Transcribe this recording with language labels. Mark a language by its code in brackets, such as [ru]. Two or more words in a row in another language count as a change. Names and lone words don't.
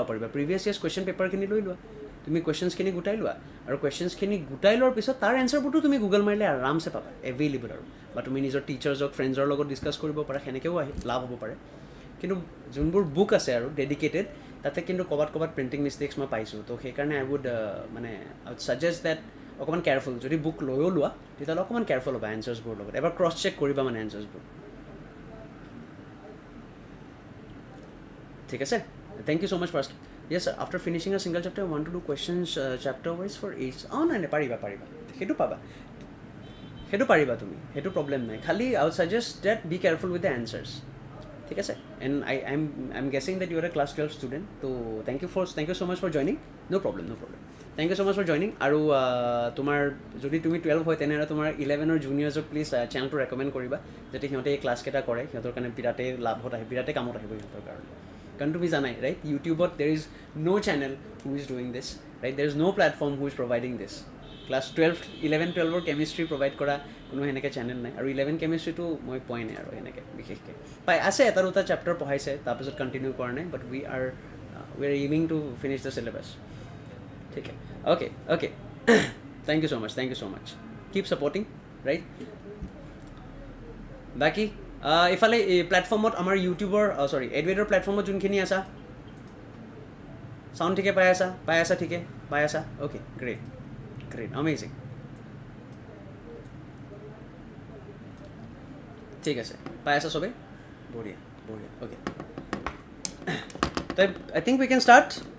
[as] পাৰিবা [en] previous years question [as] পেপাৰখিনি লৈ লোৱা তুমি কুৱেশ্যনছখিনি গোটাই লোৱা আৰু কুৱেশ্যনছখিনি গোটাই লোৱাৰ পিছত তাৰ এনচাৰবোৰতো তুমি গুগল মাৰিলে আৰামছে পাবা এভেইলেবল আৰু বা তুমি নিজৰ টিচাৰ্ছক ফ্ৰেণ্ডছৰ লগত ডিছকাছ কৰিব পাৰা সেনেকৈও লাভ হ'ব পাৰে কিন্তু যোনবোৰ বুক আছে আৰু ডেডিকেটেড তাতে কিন্তু ক'ৰবাত [en] printing mistakes [as] মই পাইছোঁ তো সেইকাৰণে [en] I would [as] মানে [en] I would suggest that [as] অকণমান কেয়াৰফুল যদি বুক লৈও লোৱা তেতিয়াহ'লে অকণমান কেয়াৰফুল হ'বা এনচাৰ্ছবোৰৰ লগত এবাৰ [en] cross check [as] কৰিবা মানে এনচাৰ্ছবোৰ ঠিক আছে [en] thank you so much first yes sir after finishing a single chapter I want to do questions chapter wise for each [as] নাই পাৰিবা সেইটো পাবা সেইটো পাৰিবা তুমি সেইটো প্ৰব্লেম নাই খালি [en] I would suggest that be careful with the answers [as] ঠিক আছে [en] and I'm guessing that you are a class 12 student so thank you so much for joining no problem thank you so much for joining [as] আৰু তোমাৰ যদি তুমি 12 হয় তেনেহ'লে তোমাৰ 11 ৰ জুনিয়ৰ্ছক প্লিজ চেনেলটো ৰেকমেণ্ড কৰিবা যাতে সিহঁতে এই ক্লাছকেইটা কৰে সিহঁতৰ কাৰণে বিৰাটেই লাভত আহিব বিৰাটেই কামত আহিব সিহঁতৰ কাৰণে কাৰণ তুমি জানাই ৰাইট ইউটিউবত [en] there is no channel who is doing this right there is no platform who is providing this [as] ক্লাছ 11-12ৰ কেমিষ্ট্ৰি প্ৰভাইড কৰা কোনো সেনেকৈ চেনেল নাই আৰু 11 কেমিষ্ট্ৰিটো মই পোৱাই নাই আৰু সেনেকৈ বিশেষকৈ পাই আছে এটা দুটা চেপ্টাৰ পঢ়াইছে তাৰপিছত কণ্টিনিউ কৰা নাই [en] but we are aiming to finish the syllabus [as] ঠিক অ'কে [en] thank you so much keep supporting right [as] বাকী ইফালে এই প্লেটফৰ্মত আমাৰ ইউটিউবৰ চৰি এডুৱেডৰ প্লেটফৰ্মত যোনখিনি আছা চাউণ্ড ঠিকে পাই আছা ঠিকে পাই আছা [en] okay great great amazing [as] ঠিক আছে পাই আছা চবেই বঢ়িয়া বঢ়িয়া অ'কে তো [en] I think we can start